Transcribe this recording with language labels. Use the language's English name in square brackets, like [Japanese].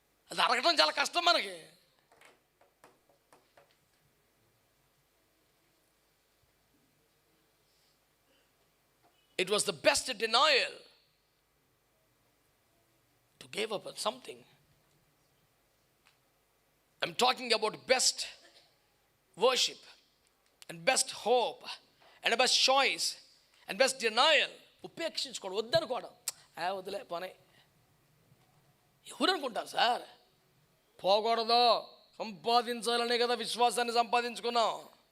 [Telugu] అది అరగటం చాలా కష్టం మనకి. [English] It was the best denial to give up something. I'm talking about best worship and best hope and a best choice and best denial. [Telugu] ఉపేక్షించుకోవడం, వద్దనుకోవడం, వదిలే పని. ఎవరు అనుకుంటారు సార్? పోకూడదు, సంపాదించాలనే కదా విశ్వాసాన్ని సంపాదించుకున్నాం.